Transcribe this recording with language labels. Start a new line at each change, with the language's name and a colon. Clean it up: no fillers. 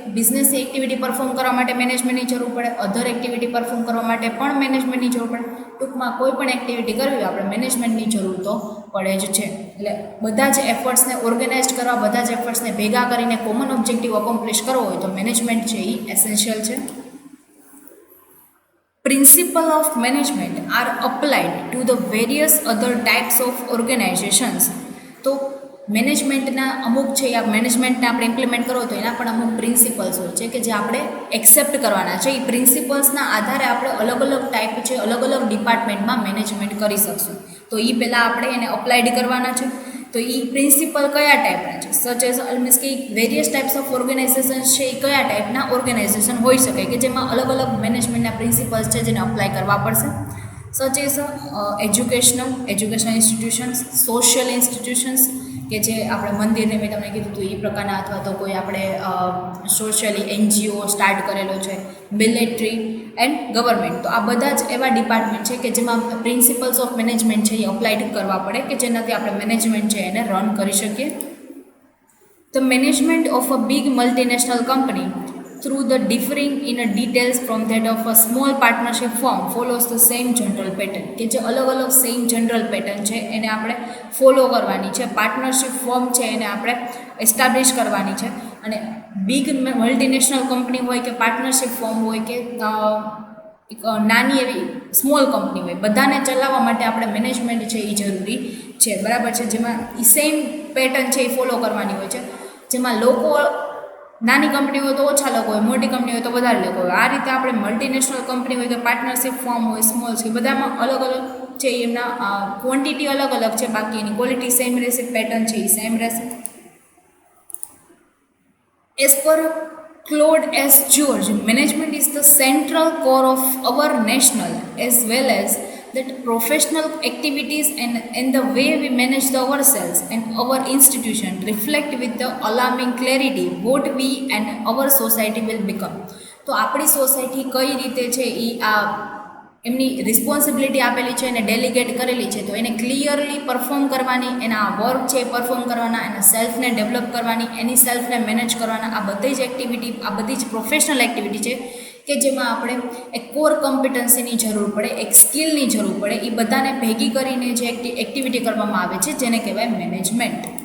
Gujarati: Business activity perform કરવા માટે મેનેજમેન્ટની જરૂર પડે, અધર એક્ટિવિટી પરફોર્મ કરવા માટે પણ મેનેજમેન્ટની જરૂર પડે. ટૂંકમાં કોઈ પણ એક્ટિવિટી કરવી હોય આપણે મેનેજમેન્ટની જરૂર તો પડે જ છે. એટલે બધા જ એફર્ટ્સને ઓર્ગેનાઇઝ કરવા, બધા જ એફર્ટ્સને ભેગા કરીને કોમન ઓબ્જેક્ટિવ અકોમ્પ્લિશ કરવો હોય તો મેનેજમેન્ટ છે એ એસેન્શિયલ છે.
English: Principles of management are applied to the various other types of organizations.
Gujarati: તો મેનેજમેન્ટના અમુક છે, આ મેનેજમેન્ટને આપણે ઇમ્પ્લિમેન્ટ કરો તો એના પણ અમુક પ્રિન્સિપલ્સ હોય છે કે જે આપણે એક્સેપ્ટ કરવાના છે. એ પ્રિન્સિપલ્સના આધારે આપણે અલગ અલગ ટાઈપ છે, અલગ અલગ ડિપાર્ટમેન્ટમાં મેનેજમેન્ટ કરી શકશું. તો એ પહેલાં આપણે એને અપ્લાઇડ કરવાના છે. તો એ પ્રિન્સિપલ કયા ટાઈપના છે?
English: such as
Gujarati: મીન્સ કે વેરિયસ ટાઈપ્સ ઓફ ઓર્ગેનાઇઝેશન છે એ કયા ટાઈપના ઓર્ગેનાઇઝેશન હોઈ શકે કે જેમાં અલગ અલગ મેનેજમેન્ટના પ્રિન્સિપલ્સ છે જેને અપ્લાય કરવા પડશે.
English: such as
Gujarati: educational institutions, social institutions કે જે આપણે મંદિરને મેં તમને કીધું હતું એ પ્રકારના, અથવા તો કોઈ આપણે સોશિયલી એનજીઓ સ્ટાર્ટ કરેલો છે, મિલિટરી એન્ડ ગવર્મેન્ટ. તો આ બધા જ એવા ડિપાર્ટમેન્ટ છે કે જેમાં પ્રિન્સિપલ્સ ઓફ મેનેજમેન્ટ છે એ અપ્લાઇડ કરવા પડે કે જેનાથી આપણે મેનેજમેન્ટ છે એને રન કરી શકીએ.
English: The management of a big multinational company through the differing in a details from that of a small partnership firm follows the same general pattern.
Gujarati: કે જે અલગ અલગ સેમ જનરલ પેટર્ન છે એને આપણે ફોલો કરવાની છે. પાર્ટનરશિપ ફોર્મ છે એને આપણે એસ્ટાબ્લિશ કરવાની છે. અને બિગ મલ્ટીનેશનલ કંપની હોય કે પાર્ટનરશિપ ફોર્મ હોય કે એક નાની એવી સ્મોલ કંપની હોય, બધાને ચલાવવા માટે આપણે મેનેજમેન્ટ છે એ જરૂરી છે, બરાબર છે. જેમાં એ સેમ પેટર્ન છે એ ફોલો કરવાની હોય છે, જેમાં લોકો નાની કંપની હોય તો ઓછા લોકો હોય, મોટી કંપની હોય તો વધારે લોકો હોય. આ રીતે આપણે મલ્ટીનેશનલ કંપની હોય કે પાર્ટનરશિપ ફોર્મ હોય, સ્મોલ છે, બધામાં અલગ અલગ છે, એમના ક્વોન્ટિટી અલગ અલગ છે, બાકી એની ક્વોલિટી સેમ રહેશે, પેટર્ન છે એ સેમ રહેશે.
English: As per Claude S. George, management is the central core of our national as well as that professional activities, and the way we manage ourselves and our institution reflect with the alarming clarity what we and our society will become.
Gujarati: તો આપણી society કઈ રીતે છે એ આ એમની responsibility આપેલી છે અને ડેલિગેટ કરેલી છે, તો એને ક્લિયરલી પરફોર્મ કરવાની, એના વર્ક છે એ પરફોર્મ કરવાના, એના સેલ્ફને ડેવલપ કરવાની, એની સેલ્ફને મેનેજ કરવાના, આ બધી જ એક્ટિવિટી, આ બધી જ પ્રોફેશનલ એક્ટિવિટી છે કે જેમાં આપણે એક કોર કોમ્પિટન્સીની જરૂર પડે, એક સ્કિલની જરૂર પડે, એ બધાને ભેગી કરીને જે એક્ટિવિટી કરવામાં આવે છે જેને કહેવાય મેનેજમેન્ટ.